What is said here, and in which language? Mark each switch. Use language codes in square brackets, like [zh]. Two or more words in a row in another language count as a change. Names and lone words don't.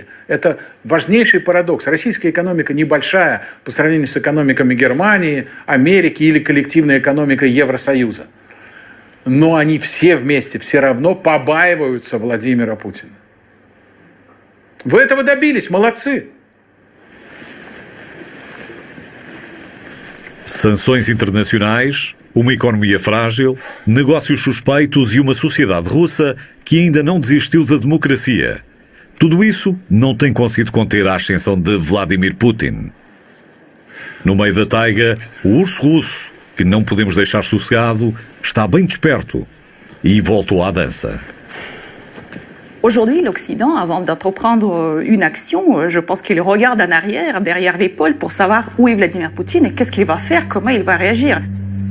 [ru] Это важнейший парадокс. Российская экономика небольшая по сравнению с экономиками Германии, Америки или коллективной экономикой Евросоюза. Но они все вместе, все равно побаиваются Владимира Путина. Вы этого добились, молодцы. [pt] Sanções internacionais, uma economia frágil, negócios suspeitos e uma sociedade russa que ainda não desistiu da democracia. Tudo isso não tem conseguido conter a ascensão de Vladimir Putin. No meio da taiga, o urso russo, que não podemos deixar sossegado, está bem desperto e voltou à dança. [fr] Aujourd'hui, l'Occident, avant d'entreprendre une action, je pense qu'il regarde en arrière, derrière l'épaule, pour savoir où est Vladimir Poutine et qu'est-ce qu'il va faire, comment il va réagir.